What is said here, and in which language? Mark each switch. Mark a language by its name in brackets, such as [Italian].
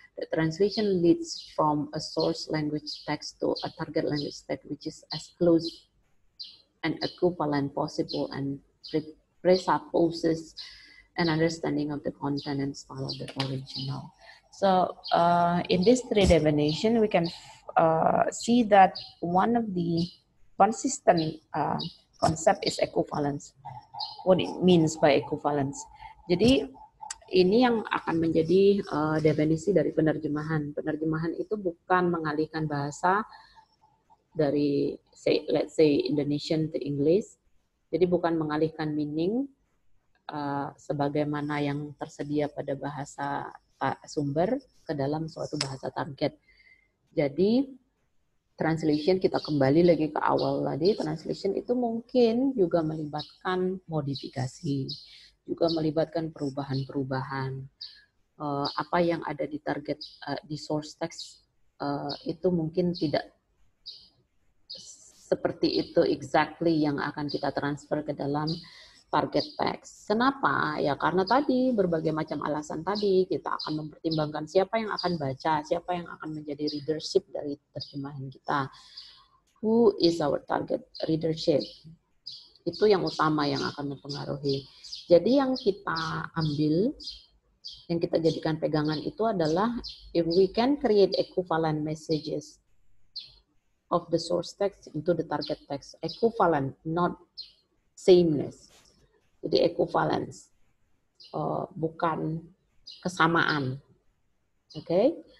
[English] The translation leads from a source language text to a target language text, which is as close and equivalent possible and presupposes an understanding of the content and style of the original. So in this three definition, we can see that one of the consistent concept is equivalence. What it means by equivalence. [Indonesian] Jadi ini yang akan menjadi definisi dari penerjemahan. Penerjemahan itu bukan mengalihkan bahasa dari [English] let's say Indonesian to English. [Indonesian] Jadi bukan mengalihkan meaning sebagaimana yang tersedia pada bahasa sumber ke dalam suatu bahasa target. Jadi translation, kita kembali lagi ke awal tadi, translation itu mungkin juga melibatkan modifikasi, juga melibatkan perubahan-perubahan. Apa yang ada di target di source text itu mungkin tidak seperti itu exactly yang akan kita transfer ke dalam target text. Kenapa? Ya karena tadi berbagai macam alasan tadi kita akan mempertimbangkan siapa yang akan baca, siapa yang akan menjadi readership dari terjemahan kita. [English] Who is our target readership? [Indonesian] Itu yang utama yang akan mempengaruhi. Jadi yang kita ambil, yang kita jadikan pegangan itu adalah [English] if we can create equivalent messages of the source text into the target text. Equivalent, not sameness. [Indonesian] Jadi equivalence, bukan kesamaan. Oke?